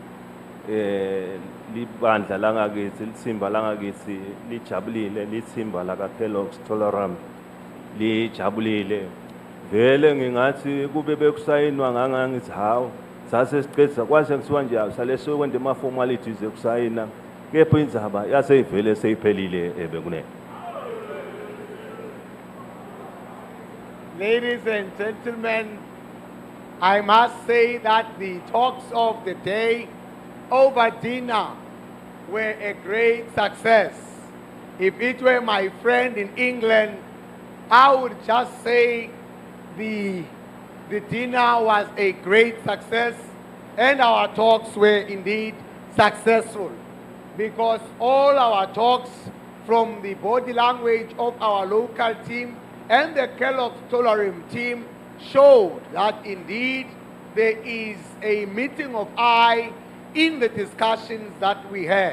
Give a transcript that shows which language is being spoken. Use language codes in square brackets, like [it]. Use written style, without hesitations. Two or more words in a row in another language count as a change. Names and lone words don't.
[ss] libandla langakithi litsimba langakithi lijabulile litsimba la Kellogg's Tolaram lijabulile vele ngingathi kube bekusayinwa ngangangithi hawo sase siqedisa kwase kuthiwa nje sale sokwenda ama formalities ekusayina kepha indzaba yaseyivele seyiphelile bekunene. [en] Ladies and gentlemen, I must say that the talks of the day over dinner were a great success. If it were my friend in England, I would just say the dinner was a great success and our talks were indeed successful because all our talks from the body language of our local team and the Kellogg Tolaram team showed that indeed there is a meeting of eye in the discussions that we had.